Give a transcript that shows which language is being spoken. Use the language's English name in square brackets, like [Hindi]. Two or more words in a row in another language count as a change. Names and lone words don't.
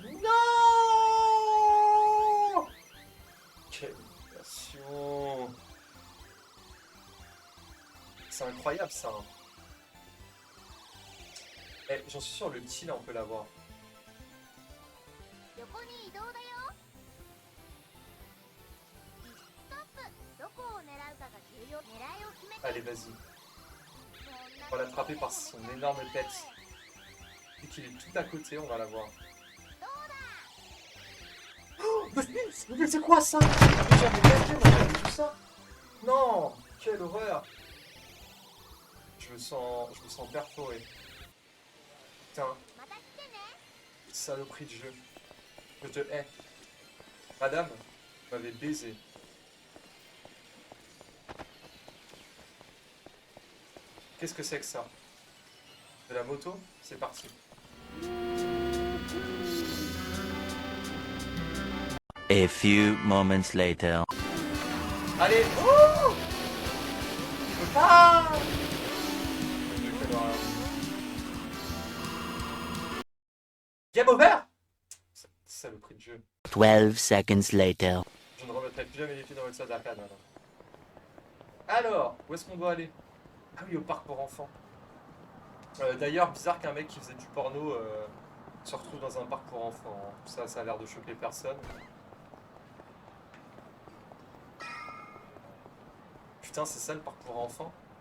[French] Non! Quelle humiliation! C'est incroyable ça. Hein. Eh, j'en suis sûr, le petit là, on peut l'avoir. [Japanese] に移動だよ。ストップ。どこを狙うかが重要。狙いを決めて。 [French] Allez, vas-y. On va l'attraper par son énorme tête. Dès qu'il est tout à côté, on va la voir. Oh, mais c'est quoi ça? Mais j'avais pas vu, on a jamais vu ça. Non, quelle horreur. Je me sens perforé. Putain, [Japanese] また来てね。 [French] saloperie de jeu. Je te hais. Madame, vous m'avez baisé. Qu'est-ce que c'est que ça? De la moto? C'est parti. [English] A few moments later. [French] Allez! Oh! Ah! [English] Game over! [French] Saloperie de jeu. [English] 12 seconds later. [French] Je ne remettrai plus jamais les pieds dans le stade d'arcade maintenant. Alors, où est-ce qu'on doit aller? Ah oui, au parc pour enfants. D'ailleurs, bizarre qu'un mec qui faisait du porno se retrouve dans un parc pour enfants. Ça a l'air de choquer personne. Putain, c'est ça le parc pour enfants?